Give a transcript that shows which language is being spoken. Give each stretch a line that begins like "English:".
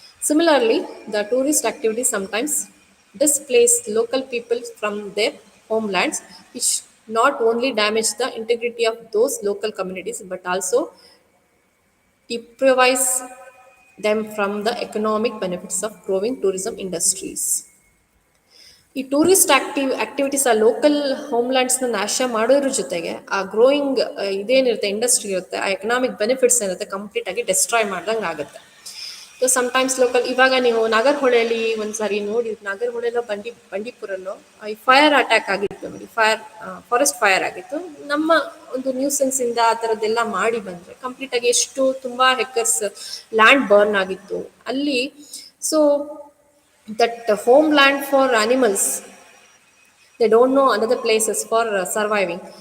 English: Similarly the tourist activity sometimes displace local people from their homelands, which not only damage the integrity of those local communities but also deprives them from the economic benefits of growing tourism industries.
Kannada: ಈ tourist activities ಆ local ಹೋಮ್ಲ್ಯಾಂಡ್ಸ್ನ ನಾಶ ಮಾಡೋದ್ರ ಜೊತೆಗೆ ಆ growing ಇದೇನಿರುತ್ತೆ industry ಇರುತ್ತೆ, ಆ economic benefits ಏನಿರುತ್ತೆ complete ಆಗಿ ಡೆಸ್ಟ್ರಾಯ್ ಮಾಡ್ದಂಗೆ ಆಗುತ್ತೆ. ಸೊ ಸಮ್ಟೈಮ್ಸ್ ಲೋಕಲ್, ಇವಾಗ ನೀವು ನಾಗರಹೊಳೆಯಲ್ಲಿ ಒಂದ್ಸಾರಿ ನೋಡಿ, ನಾಗರಹೊಳೆಯಲ್ಲೋ ಬಂಡೀಪುರಲ್ಲೋ ಈ ಫೈರ್ ಅಟ್ಯಾಕ್ ಆಗಿತ್ತು ನೋಡಿ, ಫಾರೆಸ್ಟ್ ಫೈರ್ ಆಗಿತ್ತು. ನಮ್ಮ ಒಂದು ನ್ಯೂಸೆನ್ಸ್ ಇಂದ ಆ ಥರದ್ದೆಲ್ಲ ಮಾಡಿ ಬಂದರೆ ಕಂಪ್ಲೀಟ್ ಆಗಿ ಎಷ್ಟು ತುಂಬಾ ಹೆಕ್ಕರ್ಸ್ ಲ್ಯಾಂಡ್ ಬರ್ನ್ ಆಗಿತ್ತು ಅಲ್ಲಿ.
English: So that homeland for animals, they don't know another places for surviving.